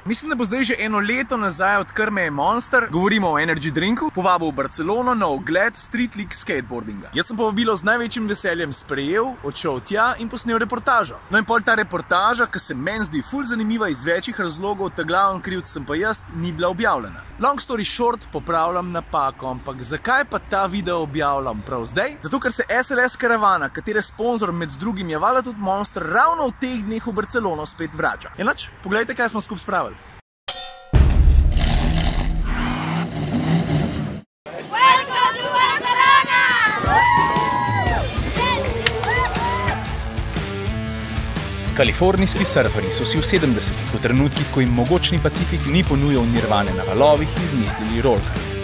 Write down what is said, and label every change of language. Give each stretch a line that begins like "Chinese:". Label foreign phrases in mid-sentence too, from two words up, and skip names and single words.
Slovenian: Mislim, da bo zdaj že eno leto nazaj, odkar me je Monster, govorimo o
English: energy drinku,
Slovenian: povabil v Barcelono na ogled Street League skateboardinga. Jaz sem povabilo z največjim veseljem sprejel, odšel tja in posnel reportažo. No in pol ta reportaža, ki se meni zdi ful zanimiva iz večjih razlogov, ta glaven krivc sem pa jaz, ni bila objavljena.
English: Long story short,
Slovenian: popravljam napako, ampak zakaj pa ta video objavljam prav zdaj? Zato, ker se SLS karavana, katere sponzor med drugim je valjda tudi Monster, ravno v teh dneh v Barcelono spet vrača. Enač, poglejte, kaj smo skupaj spravili. Kalifornijski surferji so si v 70-ih, v trenutkih, ko jim mogočni Pacifik ni ponujal nirvane na valovih, izmislili rolkar.